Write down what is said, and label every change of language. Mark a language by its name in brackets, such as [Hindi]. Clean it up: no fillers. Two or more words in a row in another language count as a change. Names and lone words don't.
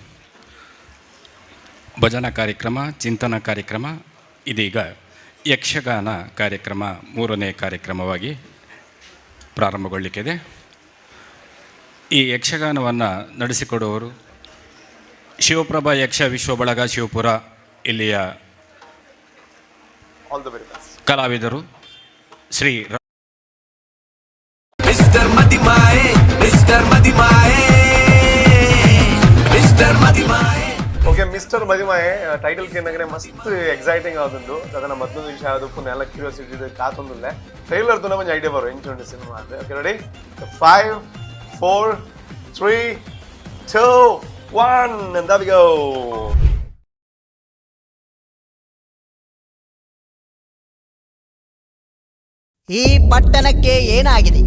[Kannada] ಭಜನಾ ಕಾರ್ಯಕ್ರಮ, ಚಿಂತನಾ ಕಾರ್ಯಕ್ರಮ, ಇದೀಗ ಯಕ್ಷಗಾನ ಕಾರ್ಯಕ್ರಮ 3ನೇ ಕಾರ್ಯಕ್ರಮವಾಗಿ ಪ್ರಾರಂಭಗೊಳ್ಳಲಿಕ್ಕಿದೆ. ಈ ಯಕ್ಷಗಾನವನ್ನು ನಡೆಸಿಕೊಡುವವರು ಶಿವಪ್ರಭಾ ಯಕ್ಷ ವಿಶ್ವ ಬಳಗ ಶಿವಪುರ ಇಲ್ಲಿಯ ಕಲಾವಿದರು ಶ್ರೀ [Tulu] ಮಿಸ್ಟರ್ ಮದಿಮಾಯೆ, ಮಿಸ್ಟರ್ ಮದಿಮಾಯೆ, ಮಿಸ್ಟರ್ ಮದಿಮಾಯೆ. ಓಕೆ, ಮಿಸ್ಟರ್ ಮದಿಮಾಯೆ ಟೈಟಲ್ ಕೇಂದ್ರೆ ಮಸ್ತ್ ಎಕ್ಸೈಟಿಂಗ್ ಆದಂದು ಅದನ್ನ ಮೊದಲು ವಿಷಯ ಯಾವುದು ಪುನಃ ಎಲ್ಲ ಕ್ಯೂರಿಯಾಸಿಟಿ ಕಾತೊಂದಿಲ್ಲ ಟ್ರೈಲರ್ ತು ನಮಗೆ ಐಡಿಯಾ ಬರೋ ಎಂಚುಂಡು ಸಿನಿಮಾ ಅಂದ್ರೆ. [English] okay, ready? 5 4 3 2 1 and there we go. [Kannada] ಈ ಪಟ್ಟಣಕ್ಕೆ ಏನಾಗಿದೆ?